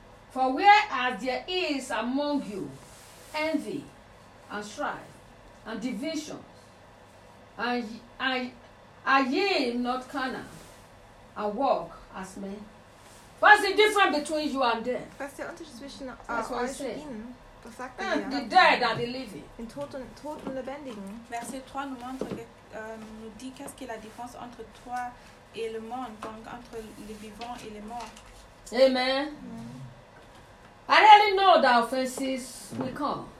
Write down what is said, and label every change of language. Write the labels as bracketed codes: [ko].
[en] For whereas there is among you envy and strife and divisions, are ye not carnal and walk as men? What is the difference between you and them? [de] Was der Unterschied zwischen euch und ihnen? Was sagt er hier? [en] The dead and the living. [de] Den Toten und Lebendigen. [fr] Verset 3 nous dit qu'est-ce qu'est la différence entre toi et le monde, donc entre les vivants et les morts. Amen. [en] I really know that offenses will come.